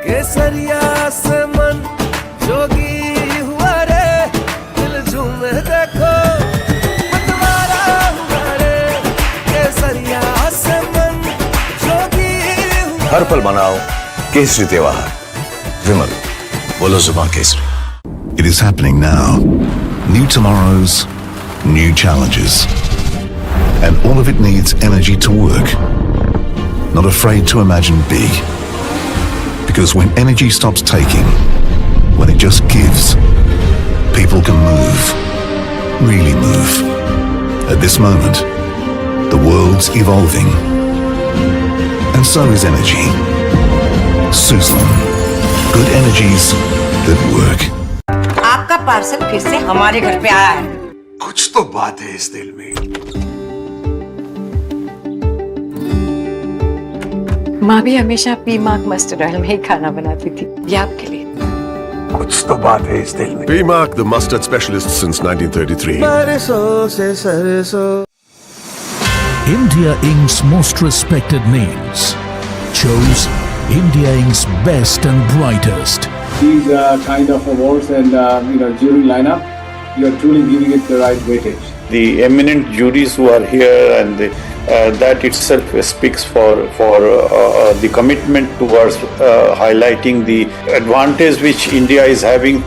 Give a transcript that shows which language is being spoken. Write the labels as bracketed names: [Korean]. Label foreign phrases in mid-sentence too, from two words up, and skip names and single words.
[Hindi] केसरिया से मन जोगी हुआ रे दिल झूमे देखो मतवारा हुआ रे केसरिया से मन जोगी हुआ हर पल मनाओ केसरी त्योहार विमल बोलो जुबान केसरी [English] It is happening now. New tomorrows, new challenges. And all of it needs energy to work. Not afraid to imagine big. Because when energy stops taking, when it just gives, people can move. Really move. At this moment, the world's evolving. And so is energy. Suzlon. Good energies that work. [Hindi] आपका पार्सल फिर से हमारे घर पे आया है। कुछ तो बात है इस दिल में। माँ भी हमेशा पीमाक [English] mustard oil [Hindi] में ही खाना बनाती थी, ये आपके लिए। कुछ तो बात है इस दिल में। [English] BMark, the mustard specialist since 1933. [Hindi] बरसों से सरसों [English] India Inc.'s most respected names chose India Inc.'s best and brightest. These kind of awards and jury lineup, you are truly giving it the right weightage. The eminent juries who are here, and that itself speaks for the commitment towards highlighting the advantage which India is having.